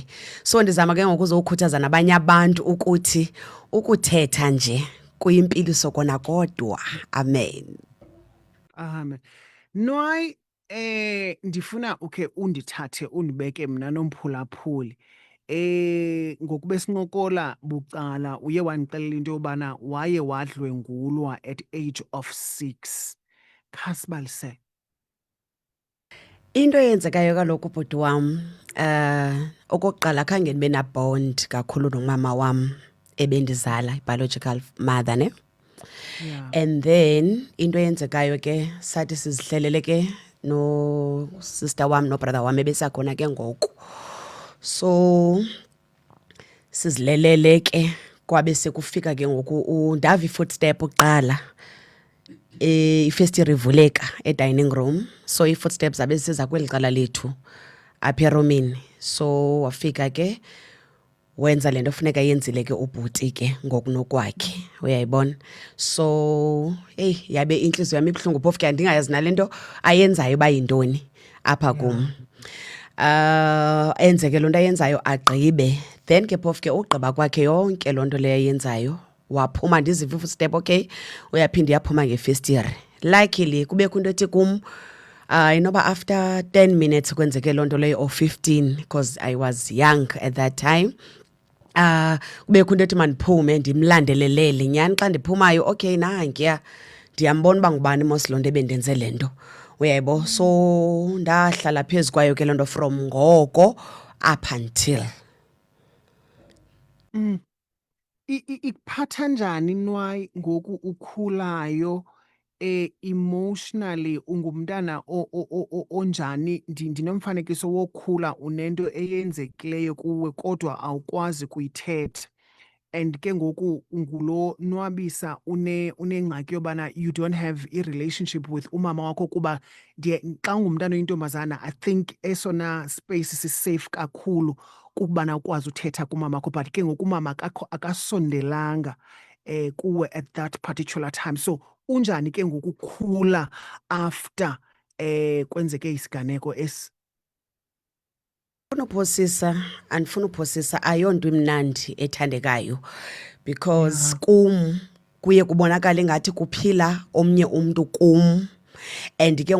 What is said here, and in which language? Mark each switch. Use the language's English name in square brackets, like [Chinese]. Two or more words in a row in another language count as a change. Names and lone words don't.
[Xhosa] So ndizama ke ngokuzokhuthaza nabanye abantu ukuthi ukuthetha nje kuyimpiliso kona kodwa. Amen. Amen. Nwai, ndifuna ukhe undithathe undibeke mna nomphulaphuli. Ngokube sincokola bucala uye wandixelela into yobana waye wadlwengulwa at age of 6. Khasibalise. Into eyenzekayo kaloku bhuti wam, okokuqala khange ndibe na bond kakhulu nomama wam ebendizala, [English] biological mother ne. Yeah. [Xhosa] And then into eyenzekayo ke sathi sizihlelele ke no sister wam no brother wam ebesakhona ke ngoku. So sizilelele ke kwabe sekufika ke ngoku ndava i-footstep uqala. Ifestire ivuleka e-dining room, so i-footsteps zabe siza kweli cala lethu apha eromini. So wafika ke wenza le nto funeka yenzile ke ubhuti ke ngokunokwakhe, uyayibona. So yabe intliziyo yam ibuhlungu phofu ke andingayazi nale nto ayenzayo uba yintoni apha kum. Enzeke loo nto ayenzayo agqibe, then ke phofu ke ugqiba kwakhe yonke loo nto leyo ayenzayo waphuma ndiziva i-footstep, okay, uyaphinda yaphuma ngefestire. [English] Luckily [Xhosa] kubekho into ethi kum inoba [English] after 10 minutes [Xhosa] kwenzeke loo nto leyo [English] or 15 because I was young at that time. [Xhosa] Kubekho into ethi mandiphume ndimlandelelele nyhani. Xa ndiphumayo okay nangiya ndiyambona uba ngubani mos loo nto ebendenze le nto, uyaybo. So ndahlala phezu kwayo ke loo nto from ngoko up until. Ikuphatha njani Nwai ngoku ukhulayo emotionally ungumntana onjani, ndinomfanekiso wokhula unento eyenzekileyo kuwe kodwa awukwazi kuyithetha. And ke ngoku ngulo nwabisa unengxaki yobana [English] you don't have [Xhosa] i-relationship with umama wakho kuba xa ungumntana oyintombazana [English] I think [Xhosa] esona space si-safe kakhulu kukubana ukwazi uthetha kumama wakho, but ke ngoku umama akasondelanga kuwe [English] at that particular time. [Xhosa] So unjani ke ngoku ukukhula after kwenzeke isiganeko esi? Andifuna uphosisa ayonto imnandi ethandekayo because kum kuye kubonakala ingathi kuphila omnye umntu kum, and ke